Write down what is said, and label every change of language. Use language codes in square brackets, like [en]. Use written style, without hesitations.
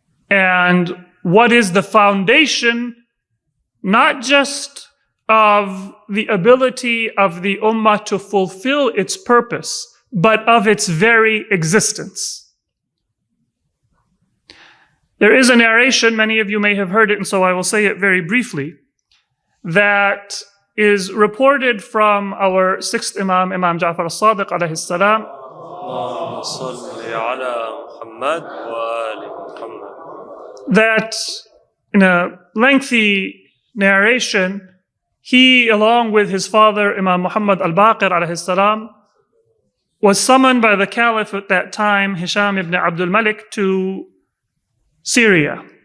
[en] And what is the foundation, not just of the ability of the ummah to fulfill its purpose, but of its very existence. There is a narration, many of you may have heard it, and so I will say it very briefly, that is reported from our sixth Imam, Imam Ja'far al-Sadiq alayhi salam, [ar] اللهم صل على محمد وآل محمد. [en] That in a lengthy narration, he, along with his father, Imam Muhammad al-Baqir alayhi salam, was summoned by the Caliph at that time, Hisham ibn Abdul Malik, to Syria.